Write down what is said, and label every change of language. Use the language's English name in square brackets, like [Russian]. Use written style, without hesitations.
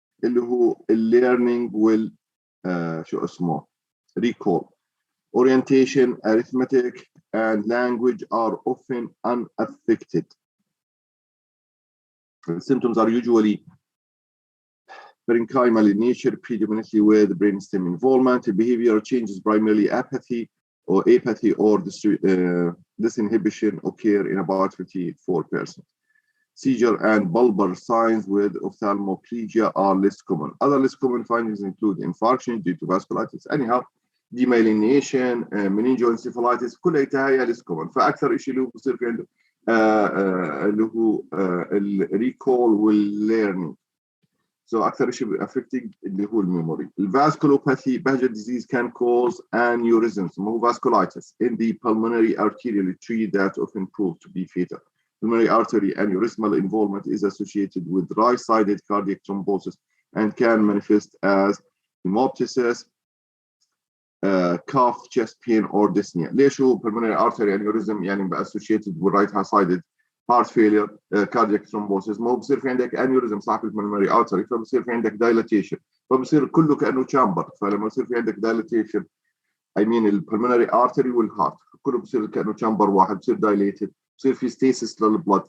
[Arabic] اللي هو learning will شو اسمه recall. [English] Orientation, arithmetic, and language are often unaffected. The symptoms are usually parenchymal in nature, predominantly with brainstem involvement. Behavioral changes, primarily apathy or disinhibition, occur in about 54%. Seizure and bulbar signs with ophthalmoplegia are less common. Other less common findings include infarction due to vasculitis. Anyhow, demyelination, meningoencephalitis, كلها هي less common. [Arabic] فأكثر شيء اللي هو بصير في عنده اللي هو الريكول والlearning. So أكثر شيء affecting اللي هو الميموري. [English] Vasculopathy, Behcet disease can cause aneurysms, more vasculitis in the pulmonary arterial tree that often prove to be fatal. Pulmonary artery aneurysmal involvement is associated with right-sided cardiac thrombosis and can manifest as hemoptysis, cough, chest pain, or dyspnea. [Arabic] ليش هو pulmonary artery aneurysm يعني associated with right-sided heart failure, cardiac thrombosis؟ ما هو بصير في عندك aneurysm صاحب pulmonary artery فبصير في عندك dilatation، فبصير كله كأنه chamber. فلما يصير في عندك dilatation I mean pulmonary artery والheart كله بصير كأنه chamber واحد، بصير dilated، بصير في stasis للبلد.